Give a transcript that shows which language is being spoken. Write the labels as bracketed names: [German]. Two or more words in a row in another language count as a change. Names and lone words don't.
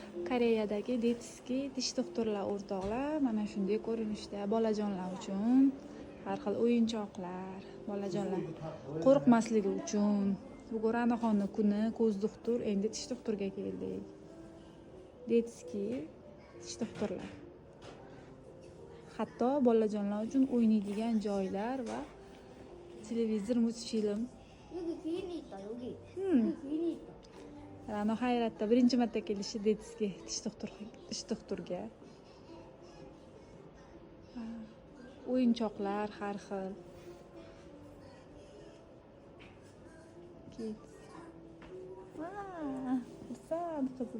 [Uzbek] Koreyadagi detskiy tish doktorlar o'rtoqlar mana shunday ko'rinishda bolajonlar uchun har xil o'yinchoqlar, bolajonlar qo'rqmasligi uchun. Bugun Ranaxonni kuni, ko'z doktor, endi tish doktorga keldik. Detskiy tish doktorlar. Hatto bolajonlar uchun o'ynaydigan joylar va televizor, multfilm. [Korean] 여기 귀인이 있다, 여기. Hmm. 여기 귀인이 있다. [Uzbek] Rano hayratda birinchi marta kelishi detskiy tish doktorga. O'yinchoqlar har xil. Kids. Xursand qizim.